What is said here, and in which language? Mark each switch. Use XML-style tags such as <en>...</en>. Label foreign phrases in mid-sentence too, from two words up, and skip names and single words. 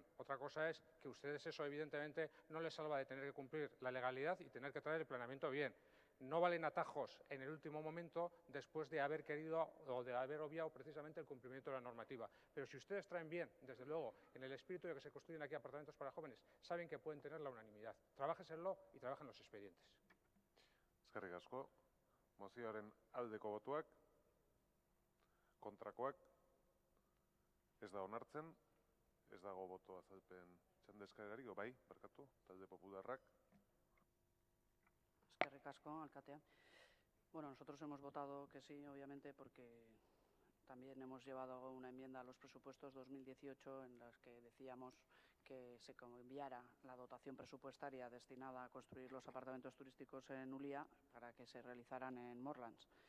<es>Otra cosa es que ustedes eso evidentemente no les salva de tener que cumplir la legalidad y tener que traer el planeamiento bien. No valen atajos en el último momento después de haber querido o de haber obviado precisamente el cumplimiento de la normativa. Pero si ustedes traen bien, desde luego, en el espíritu de que se construyen aquí apartamentos para jóvenes, saben que pueden tener la unanimidad. Trabájenlo y trabajen los expedientes.</es> <eu>Eskerrik asko. Mozioaren aldeko botuak, Kontrakoak ez da onartzen, ez dago boto azalpen txanda eskaerarik, bai, barkatu, talde popularrak. Eskerrik asko, alkatea.</eu> <es>Bueno, nosotros hemos votado que sí, obviamente, porque también hemos llevado una enmienda a los presupuestos 2018 en las que decíamos que se cambiara la dotación presupuestaria destinada a construir los apartamentos turísticos en Ulia para que se realizaran en Morlands.</es>